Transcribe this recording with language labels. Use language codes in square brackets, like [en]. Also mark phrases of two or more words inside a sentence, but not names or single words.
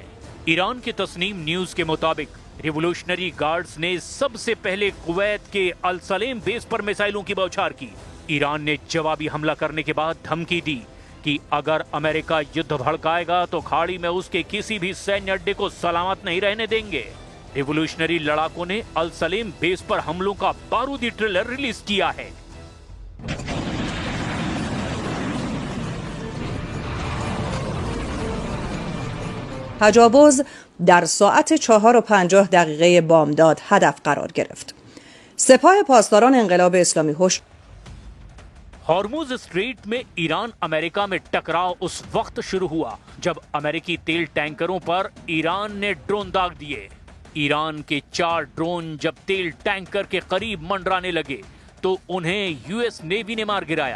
[hi] ईरान के तस्नीम न्यूज के मुताबिक रिवोल्यूशनरी गार्ड्स ने सबसे पहले कुवैत के अल सलेम बेस पर मिसाइलों की बौछार की। ईरान ने जवाबी हमला करने के बाद धमकी दी कि अगर अमेरिका युद्ध भड़काएगा तो खाड़ी में उसके किसी भी सैन्य अड्डे को सलामत नहीं रहने देंगे। रिवोल्यूशनरी लड़ाकों ने अल सलेम बेस पर हमलों का बारूदी ट्रेलर रिलीज किया है। [fa] تجاوز در ساعت 4:50 بامداد هدف قرار گرفت. سپاه پاسداران انقلاب اسلامی هوش [hi] हॉर्मुज स्ट्रेट में ईरान अमेरिका में टकराव उस वक्त शुरू हुआ जब अमेरिकी तेल टैंकरों पर ईरान ने ड्रोन दाग दिए। ईरान के 4 ड्रोन जब तेल टैंकर के करीब मंडराने लगे तो उन्हें यूएस नेवी ने मार गिराया।